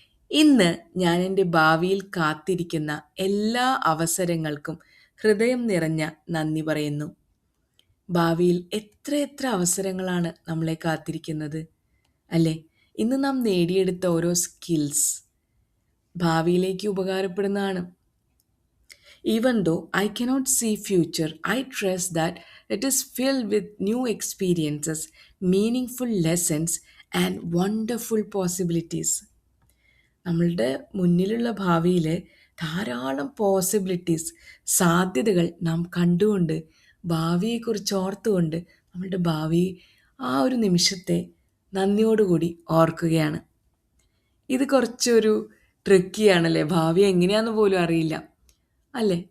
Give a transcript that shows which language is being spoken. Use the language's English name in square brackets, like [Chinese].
[Malayalam] ഇന്ന് ഞാൻ എൻ്റെ ഭാവിയിൽ കാത്തിരിക്കുന്ന എല്ലാ അവസരങ്ങൾക്കും ഹൃദയം നിറഞ്ഞ നന്ദി പറയുന്നു. ഭാവിയിൽ എത്രയെത്ര അവസരങ്ങളാണ് നമ്മളെ കാത്തിരിക്കുന്നത് അല്ലേ? ഇന്ന് നാം നേടിയെടുത്ത ഓരോ സ്കിൽസ് ഭാവിയിലേക്ക് ഉപകാരപ്പെടുന്നതാണ്. [English] Even though I cannot see future, I trust that it is filled with new experiences, meaningful lessons and wonderful possibilities. [Malayalam] നമ്മളുടെ മുന്നിലുള്ള ഭാവിയിൽ ധാരാളം പോസിബിലിറ്റീസ്, സാധ്യതകൾ നാം കണ്ടുകൊണ്ട് ഭാവിയെക്കുറിച്ച് ഓർത്തുകൊണ്ട് നമ്മളുടെ ഭാവി ആ ഒരു നിമിഷത്തെ നന്ദിയോടുകൂടി ഓർക്കുകയാണ്. ഇത് കുറച്ചൊരു ട്രിക്കിയാണല്ലേ? ഭാവി എങ്ങനെയാന്ന് പോലും അറിയില്ല അല്ലേ?